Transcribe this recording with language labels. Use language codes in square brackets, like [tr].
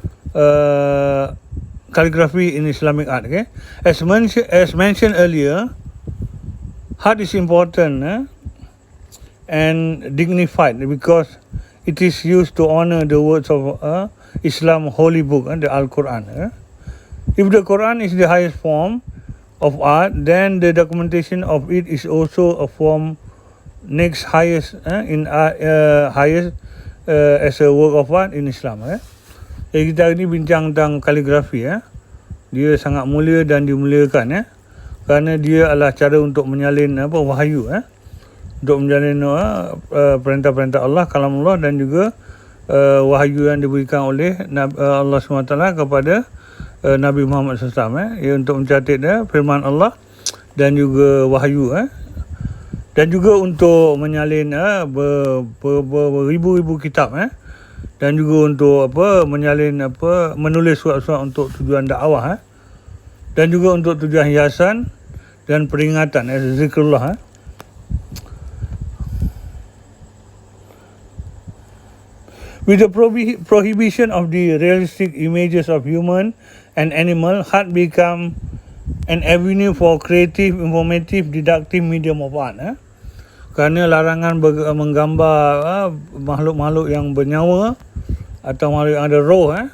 [en] Calligraphy in Islamic art. Okay, as mentioned earlier, khat is important and dignified because it is used to honor the words of Islam holy book, the Al-Quran. If the Quran is the highest form of art, then the documentation of it is also a form next highest highest as a work of art in Islam. [ms] Jadi kita hari ni bincang tentang kaligrafi. Dia sangat mulia dan dimuliakan kerana dia adalah cara untuk menyalin wahyu, untuk menjalin perintah-perintah Allah, kalam Allah, dan juga wahyu yang diberikan oleh Allah SWT kepada Nabi Muhammad SAW, untuk mencatat firman Allah dan juga wahyu, dan juga untuk menyalin beribu-ribu kitab, dan juga untuk menyalin menulis surat-surat untuk tujuan dakwah, dan juga untuk tujuan hiasan dan peringatan, zikrullah. [en] With the prohibition of the realistic images of human and animal, art become an avenue for creative, informative, didactic medium of art. [ms] Kerana larangan menggambar makhluk-makhluk yang bernyawa atau makhluk yang ada roh.